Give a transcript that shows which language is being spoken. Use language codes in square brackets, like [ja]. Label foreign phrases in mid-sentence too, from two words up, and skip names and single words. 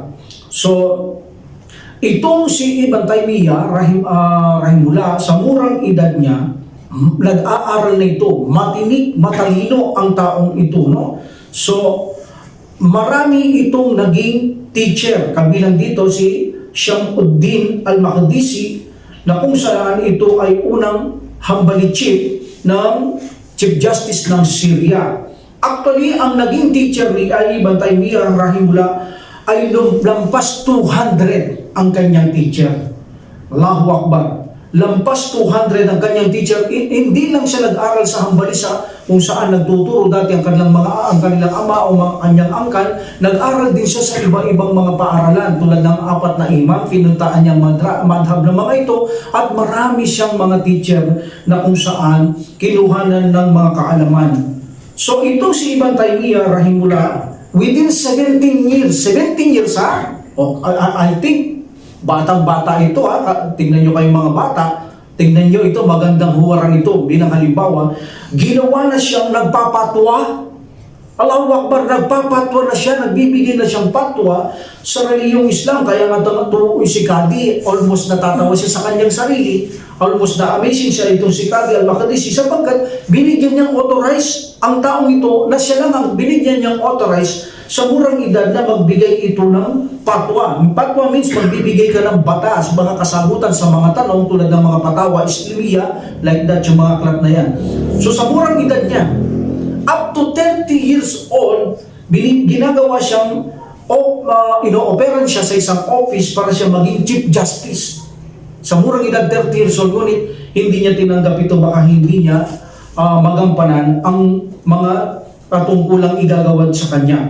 [tl] So, itong si Ibn Taymiyyah rahimahullah, sa murang edad niya, nag-aaral na ito. Matinik, matalino ang taong ito, no? So, marami itong naging teacher. Kabilang dito si Shamsuddin al-Maqdisi, na kung saan ito ay unang Hanbali chief ng [en] Chief Justice [tl] ng Syria. Actually, ang naging teacher ni Ibn Taymiyyah rahimahullah ay lampas 200 ang kanyang teacher. [ar] Allahu Akbar. [tl] Lampas 200 ang kanyang teacher. Hindi lang siya nag-aral sa Hanbali kung saan nagtuturo dati ang kanilang ama o kanyang angkan. Nag-aral din siya sa iba-ibang mga paaralan tulad ng 4 na imam. Pinuntaan niyang madhab ng mga ito at marami siyang mga teacher na kung saan kinuhanan ng mga kaalaman. So ito si Ibn Taymiyyah rahimahullah, [en] within 17 years ha? I think [tl] batang-bata ito ha, tingnan nyo kayong mga bata, tingnan nyo ito, magandang huwaran ito bilang halimbawa, ginawa na siyang nagpapatwa. [ar] Allahu Akbar, [tl] nagpapatwa na siya, nagbibigay na siyang patwa sa reliyong Islam. Kaya nga ito si Qadi, almost natatawa siya sa kanyang sarili, almost na-amazing siya itong si Qadi al-Maqdisi sapagkat binigyan niyang authorize ang taong ito na siya lang ang binigyan niyang authorize sa murang edad na magbigay ito ng patwa. Patwa means magbibigay ka ng batas, mga kasagutan sa mga tanong tulad ng mga patawa, Islamiyya, [en] like that [tl] yung mga aklat na yan. So sa murang edad niya, [en] up to 30 years old, [tl] ginagawa siyang, ino-operan siya sa isang office para siya maging [en] Chief Justice. [tl] Sa murang edad, [en] 30 years old, [tl] ngunit hindi niya tinanggap ito, baka hindi niya magampanan ang mga patungkulang igagawad sa kanya.